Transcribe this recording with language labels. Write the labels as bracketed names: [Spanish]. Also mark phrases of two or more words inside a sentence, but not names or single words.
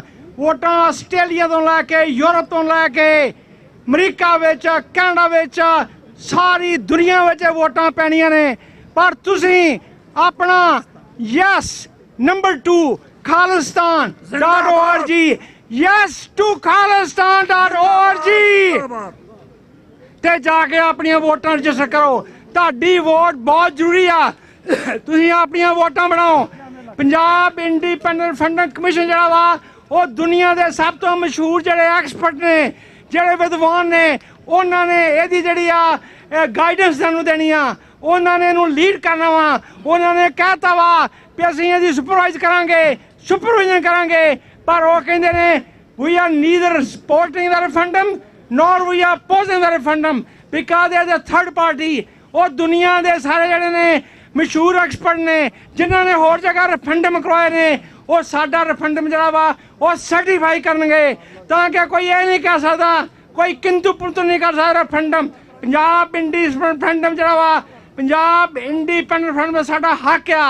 [Punjabi] ਵੋਟਾਂ ਆਸਟ੍ਰੇਲੀਆ ਤੋਂ ਲੈ ਕੇ, ਯੂਰਪ ਤੋਂ ਲੈ ਕੇ, ਅਮਰੀਕਾ ਵਿੱਚ, ਕੈਨੇਡਾ ਵਿੱਚ, ਸਾਰੀ ਦੁਨੀਆ ਵਿੱਚ ਵੋਟਾਂ ਪੈਣੀਆਂ ਨੇ। ਪਰ ਤੁਸੀਂ ਆਪਣਾ ਯੈਸ ਨੰਬਰ 2 khalistan.org yes to khalistan.org ਤੇ ਜਾ ਕੇ ਆਪਣੀਆਂ ਵੋਟਾਂ ਰਜਿਸਟਰ ਕਰੋ। ਤੁਹਾਡੀ ਵੋਟ ਬਹੁਤ ਜ਼ਰੂਰੀ ਆ। ਤੁਸੀਂ ਆਪਣੀਆਂ ਵੋਟਾਂ ਬਣਾਓ। ਪੰਜਾਬ ਇੰਡੀਪੈਂਡੈਂਟ ਫੰਡਿੰਗ ਕਮਿਸ਼ਨ ਜਿਹੜਾ ਵਾ ਉਹ ਦੁਨੀਆ ਦੇ ਸਭ ਤੋਂ ਮਸ਼ਹੂਰ ਜਿਹੜੇ ਐਕਸਪਰਟ ਨੇ, ਜਿਹੜੇ ਵਿਦਵਾਨ ਨੇ, ਉਹਨਾਂ ਨੇ ਇਹਦੀ ਜਿਹੜੀ ਆ ਗਾਈਡੈਂਸ ਸਾਨੂੰ ਦੇਣੀ ਆ। ਉਹਨਾਂ ਨੇ ਇਹਨੂੰ ਲੀਡ ਕਰਨਾ ਵਾ। ਉਹਨਾਂ ਨੇ ਕਹਿਤਾ ਵਾ ਵੀ ਅਸੀਂ ਇਹਦੀ ਸੁਪਰਵਾਈਜ਼ ਕਰਾਂਗੇ, ਸੁਪਰਵਿਜ਼ਨ ਕਰਾਂਗੇ। ਪਰ ਉਹ ਕਹਿੰਦੇ ਨੇ [English] we are neither supporting the referendum nor we are opposing the referendum because they are the third party। [Punjabi] ਉਹ ਦੁਨੀਆ ਦੇ ਸਾਰੇ ਜਿਹੜੇ ਨੇ ਮਸ਼ਹੂਰ ਐਕਸਪਰਟ ਨੇ, ਜਿਨ੍ਹਾਂ ਨੇ ਹੋਰ ਜਗ੍ਹਾ ਰੈਫਰੈਂਡਮ ਕਰਵਾਏ ਨੇ, ਉਹ ਸਾਡਾ ਰੈਫਰੈਂਡਮ ਜਿਹੜਾ ਵਾ ਉਹ ਸਰਟੀਫਾਈ ਕਰਨਗੇ, ਤਾਂ ਕਿ ਕੋਈ ਇਹ ਨਹੀਂ ਕਹਿ ਸਕਦਾ, ਕੋਈ ਕਿੰਤੂ ਪਰੰਤੂ ਨਹੀਂ ਕਰ ਸਕਦਾ। ਰੈਫਰੈਂਡਮ ਪੰਜਾਬ ਰੈਫਰੈਂਡਮ ਜਿਹੜਾ ਵਾ, ਪੰਜਾਬ ਇੰਡੀਪੈਂਡੈਂਟ ਰੈਫਰੈਂਡਮ ਸਾਡਾ ਹੱਕ ਆ।